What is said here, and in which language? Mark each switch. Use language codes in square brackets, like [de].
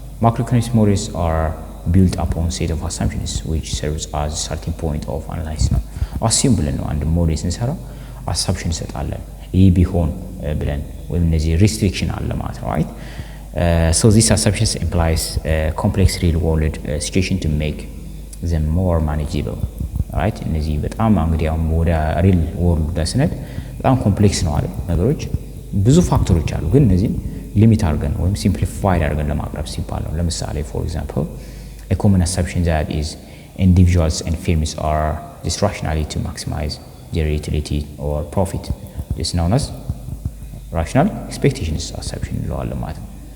[en] Macroeconomic models are built upon set of assumptions which serves as a starting point of analysis ነው። [am] አሲዩም ብለን ነው አንድ ሞዴል ስንሰራ አሳምፕሽን እንሰጣለን ይህ ቢሆን ብለን ወይም እነዚህ ሪስትሪክሽን አለ ማለት ነው [en] right? So these assumptions implies complex real world situation to make them more manageable right? [am] እነዚህ በጣም እንግዲህ አሁን ወደ ሪል ወርልድ በስነድ በጣም ኮምፕሌክስ ነው አለ ነገሮች ብዙ ፋክተሮች አሉ ግን እነዚህ ሊሚት አድርገን ወይም ሲምፕሊፋይድ አድርገን ለማቅረብ ሲባል ነው። ለምሳሌ [en] for example a common assumption that is individuals and firms are discretionary to maximize their utility or profit is known as rational expectations assumption [am] እንለዋለን ማለት ነው።